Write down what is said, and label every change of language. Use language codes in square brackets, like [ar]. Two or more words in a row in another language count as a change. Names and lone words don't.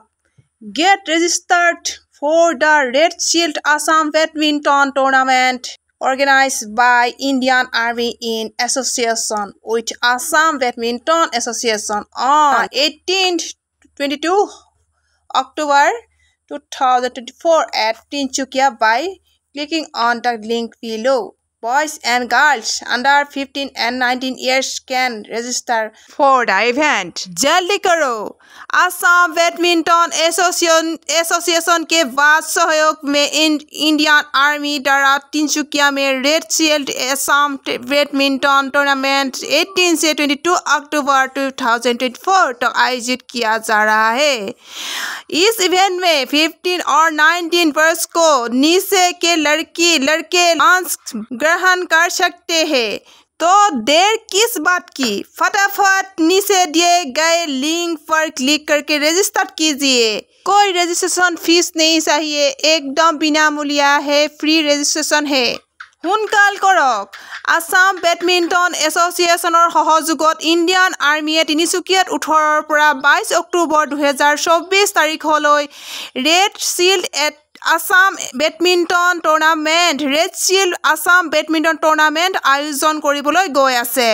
[en] Get registered for the Red Shield Assam Badminton Tournament organized by Indian Army in association with Assam Badminton Association on 18-22 October 2024 at Tinsukia by clicking on the link below. Boys and girls under 15 and 19 years can register for the event. [hi] जल्दी करो! असम बैडमिंटन एसोसिएशन के बाद सहयोग में इंडियन आर्मी द्वारा तिनसुकिया में रेड शील्ड असम बैडमिंटन टूर्नामेंट 18 से 22 अक्टूबर 2024 तक आयोजित किया जा रहा है। इस इवेंट में 15 और 19 वर्ष को नीचे के लड़के अंश ग्रहण कर सकते हैं। तो देर किस बात की, फटाफट नीचे दिए गए लिंक पर क्लिक करके रजिस्टर कीजिए। कोई रजिस्ट्रेशन फीस नहीं चाहिए, एकदम बिनामूल्य है, फ्री रजिस्ट्रेशन है। [as] সোনকাল কৰক। আসাম বেডমিণ্টন এছ'চিয়েশ্যনৰ সহযোগত ইণ্ডিয়ান আৰ্মীয়ে তিনিচুকীয়াত 18 পৰা 22 অক্টোবৰ 2024 তাৰিখলৈ ৰেড শ্বীল্ড আসাম বেডমিণ্টন টুৰ্নামেণ্ট আয়োজন কৰিবলৈ গৈ আছে।